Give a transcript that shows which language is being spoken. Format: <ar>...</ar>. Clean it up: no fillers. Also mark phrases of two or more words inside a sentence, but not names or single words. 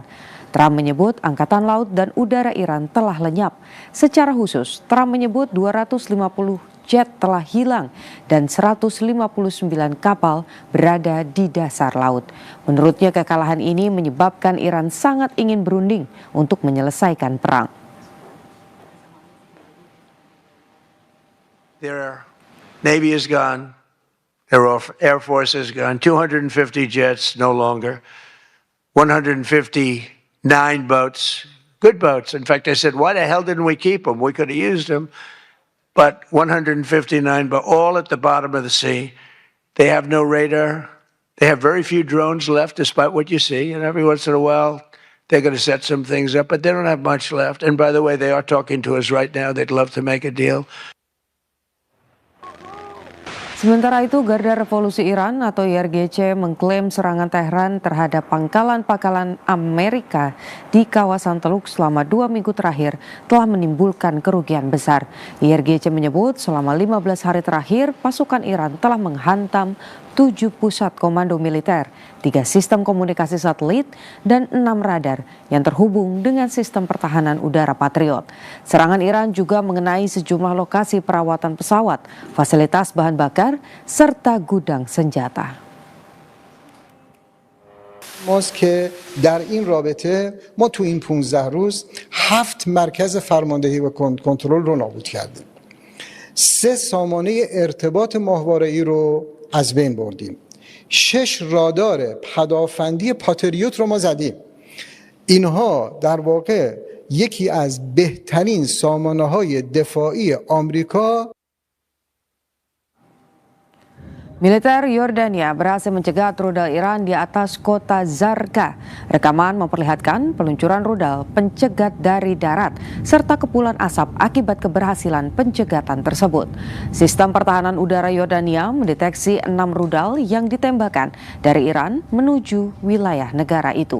<id>Trump menyebut Angkatan Laut dan Udara Iran telah lenyap. Secara khusus, Trump menyebut 250 jet telah hilang dan 159 kapal berada di dasar laut. Menurutnya kekalahan ini menyebabkan Iran sangat ingin berunding untuk menyelesaikan perang.</id> <en>Their Navy is gone. Their Air Force is gone. 250 jets no longer. 159 boats. Good boats. In fact, I said, why the hell didn't we keep them? We could have used them. But 159, but all at the bottom of the sea. They have no radar. They have very few drones left, despite what you see. And every once in a while, they're going to set some things up, but they don't have much left. And by the way, they are talking to us right now. They'd love to make a deal.</en> <id>Sementara itu, Garda Revolusi Iran atau IRGC mengklaim serangan Tehran terhadap pangkalan-pangkalan Amerika di kawasan Teluk selama 2 minggu terakhir telah menimbulkan kerugian besar. IRGC menyebut selama 15 hari terakhir pasukan Iran telah menghantam 7 pusat komando militer, 3 sistem komunikasi satelit, dan 6 radar yang terhubung dengan sistem pertahanan udara Patriot. Serangan Iran juga mengenai sejumlah lokasi perawatan pesawat, fasilitas bahan bakar, serta gudang senjata.</id> <fa>ماست که در این رابطه ما تو این 15 روز 7 مرکز فرماندهی و کنترل رو نابود کردیم. 3 سامانه ارتباط ماهواره‌ای رو از بین بردیم. 6 رادار پدافندی پاتریوت رو ما زدیم. اینها در واقع یکی از بهترین سامانه‌های دفاعی آمریکا.</fa> <id>Militer Yordania berhasil mencegat rudal Iran di atas kota Zarqa. Rekaman memperlihatkan peluncuran rudal pencegat dari darat serta kepulan asap akibat keberhasilan pencegatan tersebut. Sistem pertahanan udara Yordania mendeteksi 6 rudal yang ditembakkan dari Iran menuju wilayah negara itu.</id>